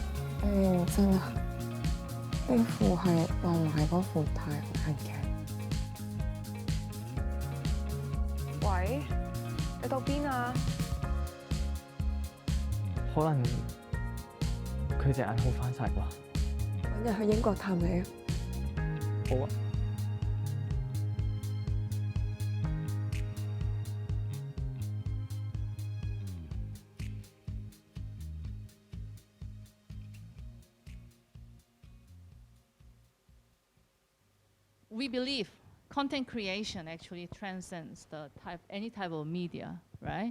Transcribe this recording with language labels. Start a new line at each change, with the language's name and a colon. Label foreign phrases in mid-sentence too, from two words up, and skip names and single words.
Cantonese: 真啊，呢副係我買嗰副太陽眼鏡。喂，你到邊啊？可能佢隻眼好翻晒啩。揾日去英國探你啊！好啊。
English: We believe content creation actually transcends the any type of media, right?